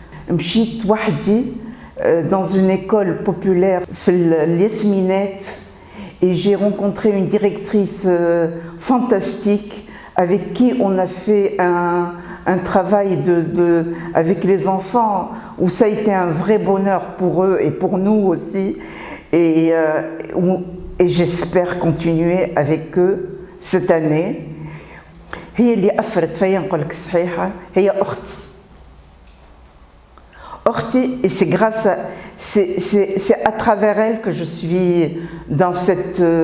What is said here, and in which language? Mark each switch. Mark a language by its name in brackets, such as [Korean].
[Arabic] M'chit wahdi [French] dans une école populaire, l'Yasminette, et j'ai rencontré une directrice fantastique avec qui on a fait un travail avec les enfants, où ça a été un vrai bonheur pour eux et pour nous aussi, et j'espère continuer avec eux cette année. [Arabic] هي اللي أثرت فيا نقول لك صحيحة هي أختي. [French] Et c'est à travers elle que je suis dans cette...